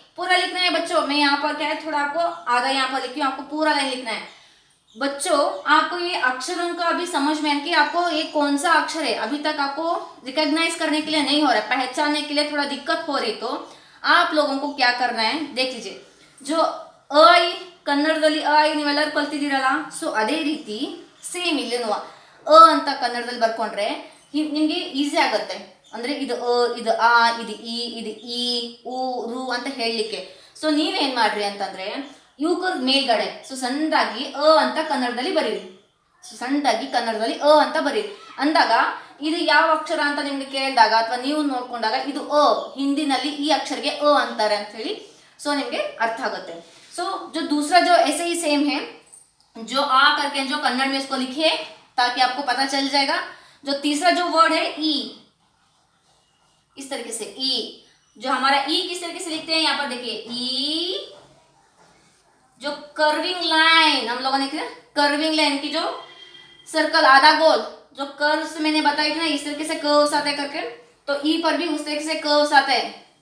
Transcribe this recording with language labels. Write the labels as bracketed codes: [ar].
[hi] पूरा लिखना है बच्चों, मैं यहाँ पर क्या है थोड़ा आपको आधा यहाँ पर लिखी हूँ, आपको पूरा लाइन लिखना है। बच्चों आपको ये अक्षरों का अभी समझ में है कि आपको ये कौन सा अक्षर है, अभी तक आपको रिकॉग्नाइज करने के लिए नहीं हो रहा है, पहचानने के लिए थोड़ा दिक्कत हो रही, तो आप लोगों को क्या करना है देख लीजिए। [kn] जो ಐ ಕನ್ನಡದಲ್ಲಿ ಐ ನೀವೆಲ್ಲರೂ ಕಲ್ತಿದ್ದೀರಲ್ಲ, ಸೊ ಅದೇ ರೀತಿ ಸೇಮ್ ಇಲ್ಲೇನು ಅಂತ ಕನ್ನಡದಲ್ಲಿ ಬರ್ಕೊಂಡ್ರೆ ನಿಮಗೆ ಈಸಿ ಆಗುತ್ತೆ. ಅಂದರೆ ಇದು ಇದು ಆ, ಇದು ಈ ಉ ರು ಅಂತ ಹೇಳಲಿಕ್ಕೆ. ಸೊ ನೀವೇನು ಮಾಡ್ರಿ ಅಂತಂದರೆ ಇವಕ್ಕರ ಮೇಲ್ಗಡೆ ಸೊ ಸಣ್ಣದಾಗಿ ಅಂತ ಕನ್ನಡದಲ್ಲಿ ಬರೀರಿ, ಸಣ್ಣದಾಗಿ ಕನ್ನಡದಲ್ಲಿ ಅಂತ ಬರೀರಿ. ಅಂದಾಗ ಇದು ಯಾವ ಅಕ್ಷರ ಅಂತ ನಿಮ್ಗೆ ಕೇಳಿದಾಗ ಅಥವಾ ನೀವು ನೋಡ್ಕೊಂಡಾಗ ಇದು ಹಿಂದಿನಲ್ಲಿ ಈ ಅಕ್ಷರಕ್ಕೆ ಅಂತಾರೆ ಅಂತ ಹೇಳಿ सो निम्गे अर्थ आगते। [hi] सो जो दूसरा जो ऐसे ही सेम है, जो आ करके जो कन्नड़ में इसको लिखिए ताकि आपको पता चल जाएगा। जो तीसरा जो वर्ड है ई, इस तरीके से ई, जो हमारा ई किस तरीके से लिखते हैं, यहाँ पर देखिए ई, जो कर्विंग लाइन हम लोगों ने किया, कर्विंग लाइन की जो सर्कल आधा गोल जो कर्व्स मैंने बताई थी ना, इस तरीके से कर्व्स आते करके, तो ई पर भी उस तरीके से कर्व्स आते हैं।